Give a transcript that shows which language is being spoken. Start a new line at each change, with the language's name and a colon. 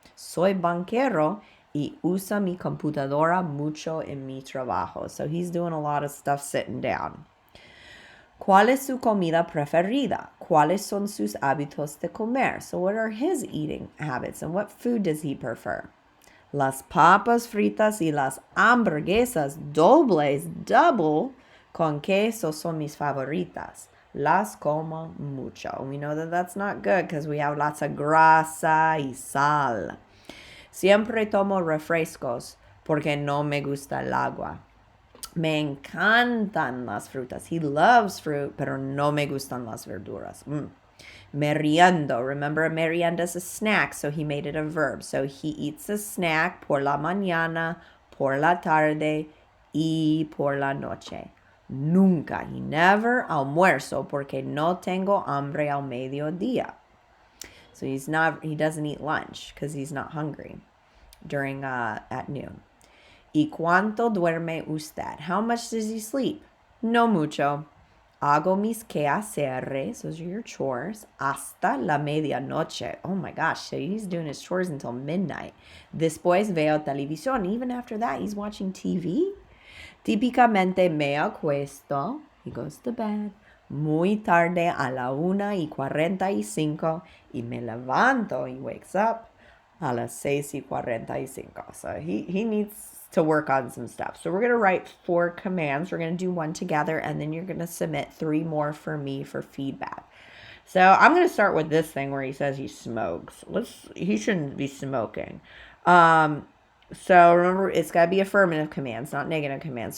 Spanish: Soy banquero y usa mi computadora mucho en mi trabajo.
English: So he's doing a lot of stuff sitting down.
Spanish: ¿Cuál es su comida preferida? ¿Cuáles son sus hábitos de comer?
English: So what are his eating habits and what food does he prefer?
Spanish: Las papas fritas y las hamburguesas dobles, double, con queso son mis favoritas. Las como mucho.
English: We know that that's not good because we have lots of grasa y sal.
Spanish: Siempre tomo refrescos porque no me gusta el agua. Me encantan las frutas.
English: He loves fruit,
Spanish: pero no me gustan las verduras. Meriendo.
English: Remember, merienda is a snack, so he made it a verb. So he eats a snack por la mañana, por la tarde, y por la noche. Nunca.
Spanish: He never almuerzo porque no tengo hambre al mediodía.
English: So he doesn't eat lunch because he's not hungry during at noon.
Spanish: ¿Y cuánto duerme usted? How much does he sleep? No mucho. Hago mis quehaceres, those are your chores, hasta la medianoche.
English: Oh my gosh, so he's doing his chores until midnight.
Spanish: Después veo televisión.
English: Even after that, he's watching TV.
Spanish: Típicamente me acuesto, he goes to bed, muy tarde a la 1:45 y me levanto, he wakes up a las 6:45.
English: So he needs to work on some stuff. So we're going to write 4 commands. We're going to do one together, and then you're going to submit 3 more for me for feedback. So I'm going to start with this thing where he says he smokes. He shouldn't be smoking. So remember, it's got to be affirmative commands, not negative commands.